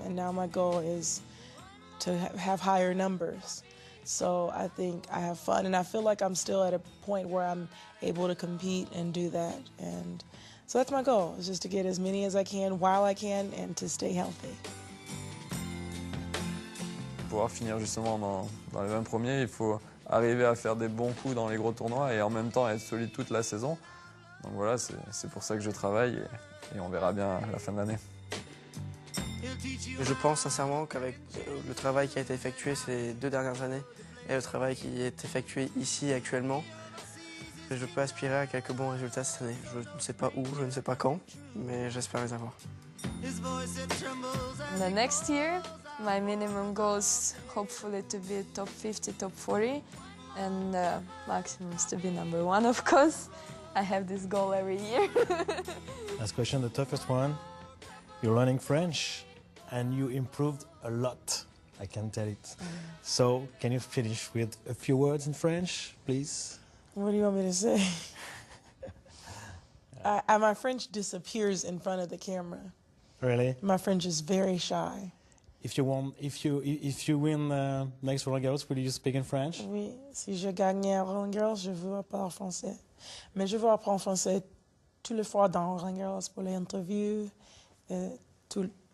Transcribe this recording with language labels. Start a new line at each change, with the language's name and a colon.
English: And now my goal is to have higher numbers. So I think I have fun, and I feel like I'm still at a point where I'm able to compete and do that. And so that's my goal, is just to get as many as I can while I can and to stay healthy.
French: Pour pouvoir finir justement dans les 20 premiers, il faut arriver à faire des bons coups dans les gros tournois et en même temps être solide toute la saison. Donc voilà, c'est pour ça que je travaille et on verra bien à la fin de l'année. Je pense sincèrement qu'avec le travail qui a été effectué ces 2 dernières années et le travail qui est effectué ici actuellement, je peux aspirer à quelques bons résultats cette année. Je ne sais pas où, je ne sais pas quand, mais j'espère les avoir.
English: The next year, my minimum goal is hopefully to be top 50, top 40, and maximum is to be number 1, of course. I have this goal every year. Last question, the toughest one. You're learning French and you improved a lot, I can tell it. So, can you finish with a few words in French, please? What do you want me to say? My French disappears in front of the camera. Really? My French is very shy. If you win next Roland Garros, will you speak in French?
French: Oui, si je gagne à Roland Garros, je veux parler français. Mais je veux apprendre français tous les fois dans Roland Garros pour les interviews, tout.